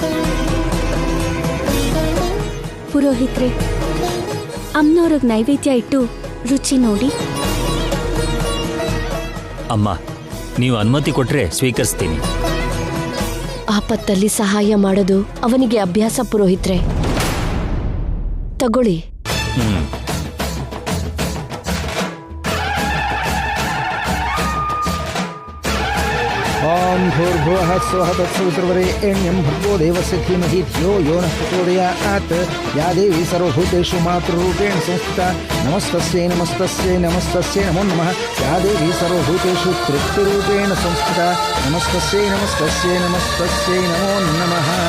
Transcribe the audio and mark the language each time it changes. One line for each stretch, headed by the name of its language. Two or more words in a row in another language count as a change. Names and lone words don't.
Kannada: ಪುರೋಹಿತ್ರೆ, ಅಮ್ಮನವ್ರಿಗೆ ನೈವೇದ್ಯ ಇಟ್ಟು ರುಚಿ ನೋಡಿ. ಅಮ್ಮ, ನೀವು ಅನುಮತಿ ಕೊಟ್ರೆ ಸ್ವೀಕರಿಸ್ತೀನಿ. ಆಪತ್ತಲ್ಲಿ ಸಹಾಯ ಮಾಡೋದು ಅವನಿಗೆ ಅಭ್ಯಾಸ ಪುರೋಹಿತ್ರೆ. ತಗೊಳ್ಳಿ.
Sanskrit: ಓಂ ಭೂರ್ಭುವಃ ಸ್ವಃ ತತ್ಸವಿತುರ್ವರೆಣ್ಯಂ ಭರ್ಗೋ ದೇವಸ್ಯ ಧೀಮಹಿ ಧಿಯೋ ಯೋ ನಃ ಪ್ರಚೋದಯಾತ್. ಯಾ ದೇವಿ ಸರ್ವಭೂತೇಷು ಮಾತೃರೂಪೇಣ ಸಂಸ್ಥಿತಾ ನಮಸ್ತಸ್ಯೈ ನಮಸ್ತಸ್ಯೈ ನಮಸ್ತಸ್ಯೈ ನಮೋ ನಮಃ. ಯಾ ದೇವಿ ಸರ್ವಭೂತೇಷು ತೃಪ್ತಿರೂಪೇಣ ಸಂಸ್ಥಿತಾ ನಮಸ್ತಸ್ಯೈ ನಮಸ್ತಸ್ಯೈ ನಮಸ್ತಸ್ಯೈ ನಮೋ ನಮಃ.